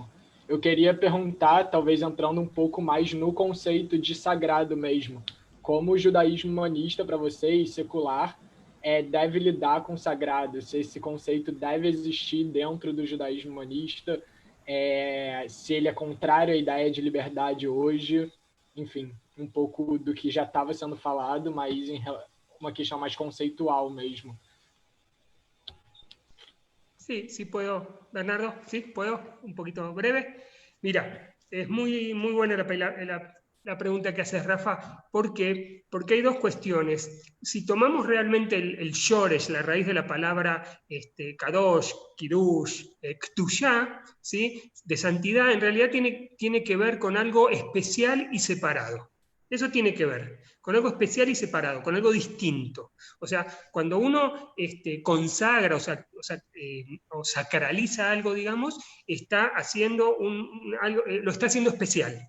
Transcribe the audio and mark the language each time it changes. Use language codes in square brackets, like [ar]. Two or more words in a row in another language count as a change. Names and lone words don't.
[pt] Eu queria perguntar, talvez entrando um pouco mais no conceito de sagrado mesmo, como o judaísmo humanista, para vocês, secular, deve lidar com o sagrado, se esse conceito deve existir dentro do judaísmo humanista, se ele é contrário à ideia de liberdade hoje, enfim, um pouco do que já estava sendo falado, mas uma questão mais conceitual mesmo. [es] Sí, sí puedo, Bernardo, sí, puedo, un poquito breve. Mira, es muy buena la pregunta que haces, Rafa. ¿Por qué? Porque hay dos cuestiones. Si tomamos realmente el shoresh, la raíz de la palabra [he] קדוש, קידוש, קדושה, [es] ¿sí? De santidad, en realidad tiene que ver con algo especial y separado. Eso tiene que ver con algo especial y separado, con algo distinto. O sea, cuando uno consagra o sacraliza algo, digamos, está haciendo algo, lo está haciendo especial.